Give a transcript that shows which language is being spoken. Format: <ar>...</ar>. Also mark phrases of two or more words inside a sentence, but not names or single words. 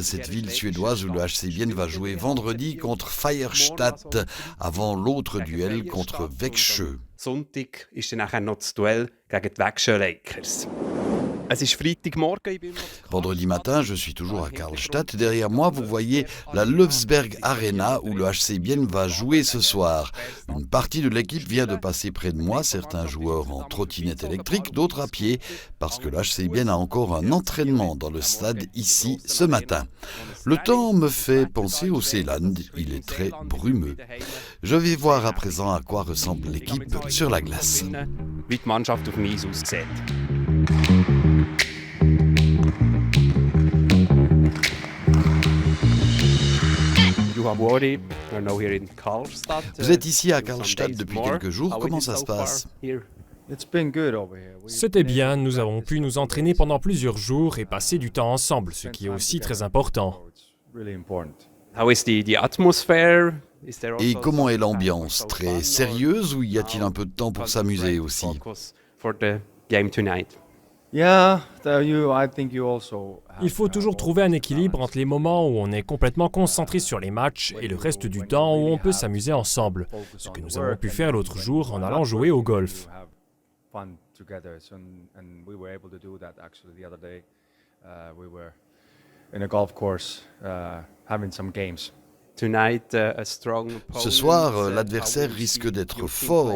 <fr>cette ville suédoise où le HC Vienne va jouer vendredi contre Feierstadt, avant l'autre duel contre Växjö.</fr> <de>Sonntag ist dann nachher noch das Duell gegen die Växjö Lakers. Es ist Freitagmorgen.</de> <fr>Vendredi matin, je suis toujours à Karlstadt. Derrière moi, vous voyez la Löfsberg Arena où le HC Vienne va jouer ce soir. Une partie de l'équipe vient de passer près de moi, certains joueurs en trottinette électrique, d'autres à pied, parce que le HC Vienne a encore un entraînement dans le stade ici ce matin. Le temps me fait penser au Seeland, il est très brumeux. Je vais voir à présent à quoi ressemble l'équipe sur la glace.</fr> <de>Wie die Mannschaft auf dem Eis aussieht.</de> <fr>Vous êtes ici à Karlstadt depuis quelques jours, comment ça se passe ? C'était bien, nous avons pu nous entraîner pendant plusieurs jours et passer du temps ensemble, ce qui est aussi très important.</fr> <en>How is the atmosphere?</en> <fr>Et comment est l'ambiance ? Très sérieuse ou y a-t-il un peu de temps pour s'amuser aussi ?</fr> <en>For the game tonight.</en> <fr>Il faut toujours trouver un équilibre entre les moments où on est complètement concentré sur les matchs et le reste du temps où on peut s'amuser ensemble, ce que nous avons pu faire l'autre jour en allant jouer au golf. Ce soir, l'adversaire risque d'être fort.</fr>